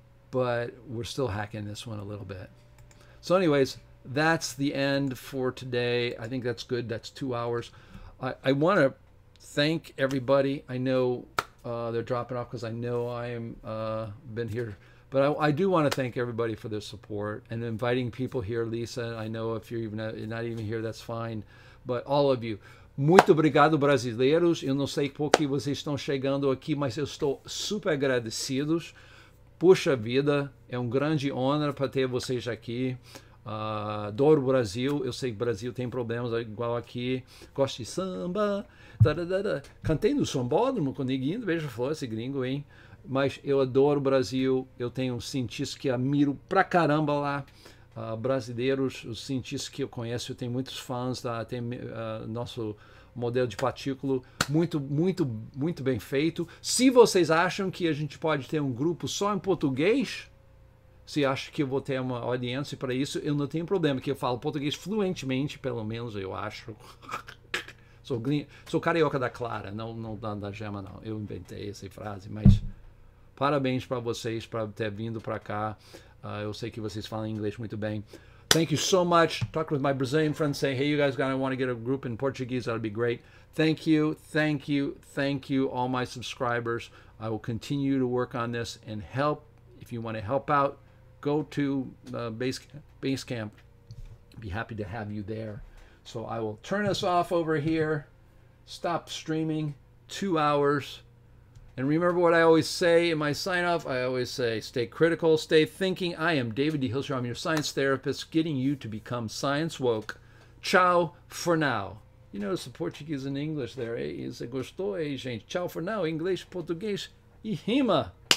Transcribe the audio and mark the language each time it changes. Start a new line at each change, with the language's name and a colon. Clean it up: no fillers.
English: But we're still hacking this one a little bit. So anyways, that's the end for today. I think that's good. That's 2 hours. I want to thank everybody. I know they're dropping off because I know I am been here. But I do want to thank everybody for their support and inviting people here. Lisa, I know if you're not even here, that's fine. But all of you,
Portuguese: muito obrigado, brasileiros. Eu não sei por que vocês estão chegando aqui, mas eu estou super agradecidos. Puxa vida, é grande honra para ter vocês aqui. Adoro o Brasil. Eu sei que o Brasil tem problemas igual aqui. Gosto de samba. Cantei no sambódromo com o Neguinho. Beija-flor, esse gringo, hein? Mas eu adoro o Brasil, eu tenho cientistas que admiro pra caramba lá, brasileiros, os cientistas que eu conheço, eu tenho muitos fãs, tem nosso modelo de partícula muito bem feito. Se vocês acham que a gente pode ter um grupo só em português, se acham que eu vou ter uma audiência para isso, eu não tenho problema, que eu falo português fluentemente, pelo menos eu acho. Sou carioca da Clara, não da Gema, não. Eu inventei essa frase, mas parabéns para vocês por ter vindo para cá. Eu sei que vocês falam inglês muito bem.
English: Thank you so much. Talk with my Brazilian friends, say, hey, you guys want to get a group in Portuguese. That would be great. Thank you, thank you, thank you, all my subscribers. I will continue to work on this and help. If you want to help out, go to Basecamp. Be happy to have you there. So I will turn us off over here. Stop streaming. 2 hours. And remember what I always say in my sign-off. I always say, stay critical, stay thinking. I am David D. Hilster. I'm your science therapist, getting you to become science woke. Ciao for now. You notice the Portuguese and English there, eh?
Portuguese: Você gostou, eh, gente?
English: Ciao for now.
Portuguese: Inglês, português e rima.